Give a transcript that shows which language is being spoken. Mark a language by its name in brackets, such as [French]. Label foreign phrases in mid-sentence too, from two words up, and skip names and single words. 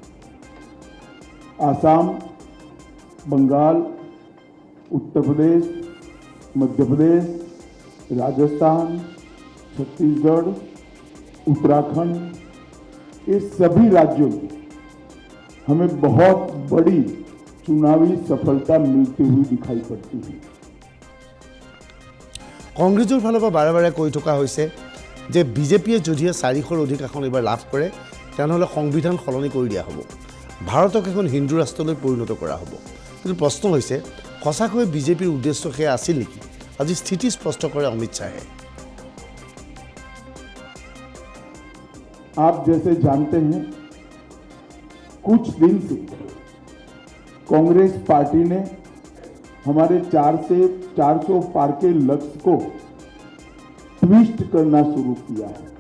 [Hindi] आसाम, बंगाल, उत्तर प्रदेश, मध्य प्रदेश, राजस्थान, छत्तीसगढ़, उत्तराखंड, ये सभी राज्यों में हमें बहुत बड़ी चुनावी सफलता मिलती हुई दिखाई पड़ती है। [Assamese] কংগ্ৰেছৰ ফালৰ পৰা বাৰে বাৰে কৈ থকা হৈছে যে বিজেপিয়ে যদিহে 400ৰ অধিক আসন এইবাৰ লাভ কৰে, তেনেহ'লে সংবিধান সলনি কৰি দিয়া হ'ব, ভাৰতক এখন হিন্দু ৰাষ্ট্ৰলৈ পৰিণত কৰা হ'ব। কিন্তু প্ৰশ্ন হৈছে সঁচাকৈ বিজেপিৰ উদ্দেশ্য সেয়া আছিল নেকি? আজি স্থিতি স্পষ্ট কৰে অমিত শ্বাহে। [Hindi] आप जैसे जानते हैं, कुछ दिन से कांग्रेस पार्टी ने हमारे 400 पार के लक्ष्य को ट्विस्ट करना शुरू किया है।